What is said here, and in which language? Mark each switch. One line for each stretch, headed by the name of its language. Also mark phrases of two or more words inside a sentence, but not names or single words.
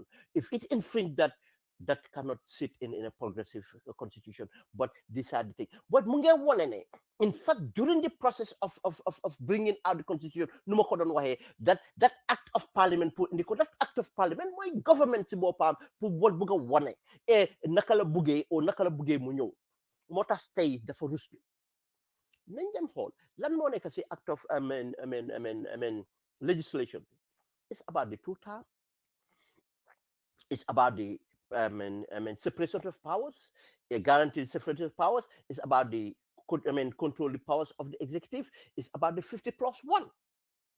English: If it infringes that cannot sit in a progressive constitution. But these are the things. But in fact, during the process of bringing out the constitution, that act of parliament put in that act of parliament, my government
Wolof: si bopam pour what buga wane nakala buge o nakala buge mu ñew motax tay dafa ruslu nañ dem xol lan mo nek ci
English: act of legislation. It's about the two terms. It's about the separation of powers, a guaranteed separation of powers. Is about the control the powers of the executive. It's about the 50+1.